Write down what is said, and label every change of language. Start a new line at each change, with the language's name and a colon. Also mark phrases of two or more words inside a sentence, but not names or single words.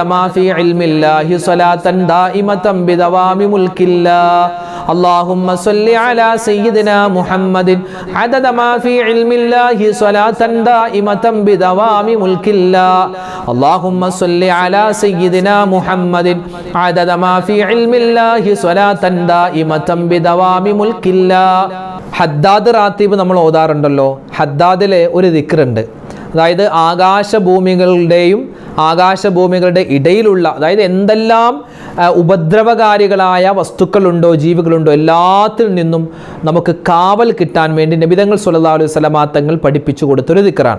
Arabic: ما في علم الله صلاة دائمة بدوام ملك الله اللهم صل على سيدنا محمد عدد ما في علم الله صلاة دائمة بدوام ملك الله اللهم صل على سيدنا محمد عدد ما في علم الله صلاة دائمة بدوام ملك الله
Malayalam: ഹദ്ദാദ് റാത്തീബ് നമ്മൾ ഓതാറുണ്ടല്ലോ. ഹദ്ദാദിലെ ഒരു ദിക്റുണ്ട്, അതായത് ആകാശഭൂമികളുടെ ഇടയിലുള്ള, അതായത് എന്തെല്ലാം ഉപദ്രവകാരികളായ വസ്തുക്കളുണ്ടോ ജീവികളുണ്ടോ എല്ലാത്തിൽ നിന്നും നമുക്ക് കാവൽ കിട്ടാൻ വേണ്ടി നബി തങ്ങൾ
Arabic: صلى الله عليه وسلم
Malayalam: തങ്ങൾ പഠിപ്പിച്ചു കൊടുത്തൊരു ദിക്റാണ്.